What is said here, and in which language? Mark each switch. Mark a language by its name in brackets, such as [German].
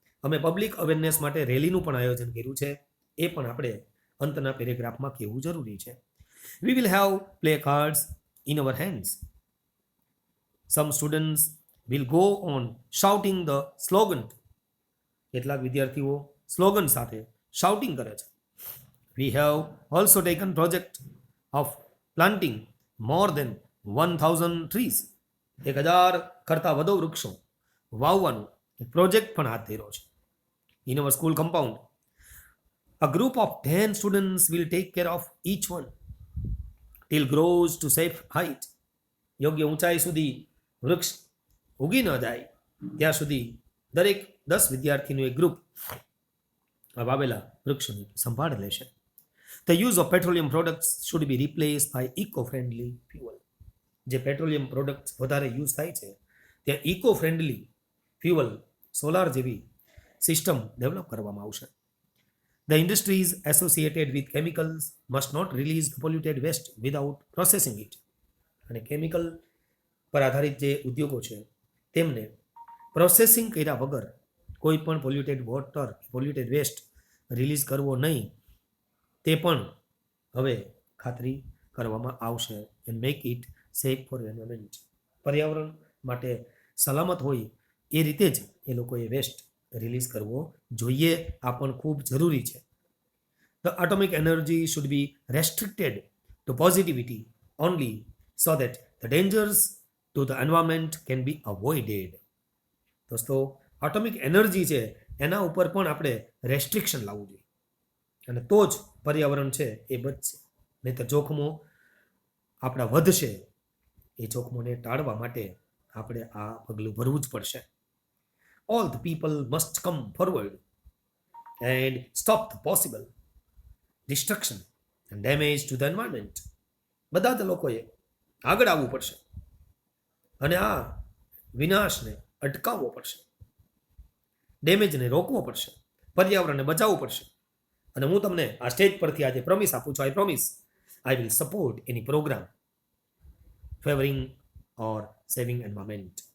[Gujarati] અમે public awareness માટે રેલીનું પણ આયોજન કર્યું છે, એ પણ આપણે અંતના પેરેગ્રાફમાં કહેવું જરૂરી છે. [English] We will have play cards in our hands. Some students will go on shouting the slogan. [Gujarati] કેટલાક વિદ્યાર્થીઓ સ્લોગન સાથે શાઉટિંગ કરે છે. [English] We have also taken project of planting more than 1000 trees. [Gujarati] 1000 કરતાં વધુ વૃક્ષો વાવવાનો એક પ્રોજેક્ટ પણ હાથ ધર્યો છે. [English] In our school compound. A group of 10 students will take care of each one till grows to safe height. [Gujarati] યોગ્ય ઊંચાઈ સુધી વૃક્ષ ઉગી ન જાય ત્યાં સુધી દરેક 10 વિદ્યાર્થીનું એક ગ્રુપ આ વાવેલા વૃક્ષોની સંભાળ લેશે. [English] The use of petroleum products should be replaced by eco-friendly fuel. [Gujarati] જે પેટ્રોલિયમ પ્રોડક્ટ્સ વધારે યુઝ થાય છે ત્યાં ઇકો ફ્રેન્ડલી ફ્યુઅલ સોલાર જેવી સિસ્ટમ ડેવલપ કરવામાં આવશે. [English] The industries associated with chemicals must not release the polluted waste without processing it. [Gujarati] અને chemical પર આધારિત જે ઉદ્યોગો છે તેમને પ્રોસેસિંગ કર્યા વગર કોઈ પણ polluted water polluted waste release કરવો નહીં તે પણ હવે ખાતરી કરવામાં આવશે. [English] And make it safe for environment. [Gujarati] પર્યાવરણ માટે સલામત હોય એ રીતે જ એ લોકોએ વેસ્ટ રિલીઝ કરવો જોઈએ. આ પણ ખૂબ જરૂરી છે. [English] The atomic energy should be restricted to positivity only so that the dangers to the environment can be avoided. [Gujarati] દોસ્તો એટોમિક એનર્જી છે એના ઉપર પણ આપણે રેસ્ટ્રિક્શન લાવવું જોઈએ અને તો જ પર્યાવરણ છે એ બચશે. નહીં તો જોખમો આપણા વધશે. એ જોખમોને ટાળવા માટે આપણે આ પગલું ભરવું જ પડશે. [English] All the people must come forward and stop the possible destruction and damage to the environment. [Gujarati] બધા જ લોકોએ આગળ આવવું પડશે અને આ વિનાશને અટકાવવો પડશે, ડેમેજને રોકવો પડશે, પર્યાવરણને બચાવવું પડશે. અને હું તમને આ સ્ટેજ પરથી આજે પ્રોમિસ આપું છું. [English] I promise I will support any program favoring or saving environment.